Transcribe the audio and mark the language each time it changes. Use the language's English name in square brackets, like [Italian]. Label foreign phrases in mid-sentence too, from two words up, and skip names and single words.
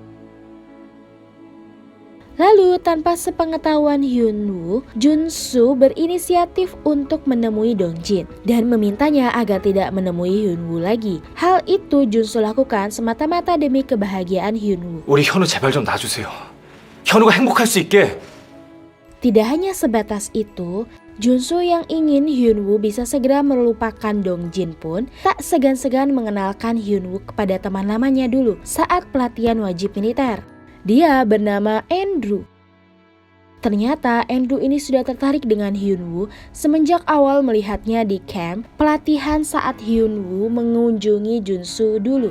[Indonesian] Lalu tanpa sepengetahuan Hyunwoo, Junsu berinisiatif untuk menemui Dongjin dan memintanya agar tidak menemui Hyunwoo lagi. Hal itu Junsu lakukan semata-mata demi kebahagiaan Hyunwoo. [Korean] 우리 현우 제발 좀 놔주세요. 현우가 행복할 수 있게. [Indonesian] Tidak hanya sebatas itu, Junsu yang ingin Hyunwoo bisa segera melupakan Dongjin pun tak segan-segan mengenalkan Hyunwoo kepada teman lamanya dulu saat pelatihan wajib militer. Dia bernama Andrew. Ternyata Andrew ini sudah tertarik dengan Hyunwoo semenjak awal melihatnya di camp pelatihan saat Hyunwoo mengunjungi Junsu dulu.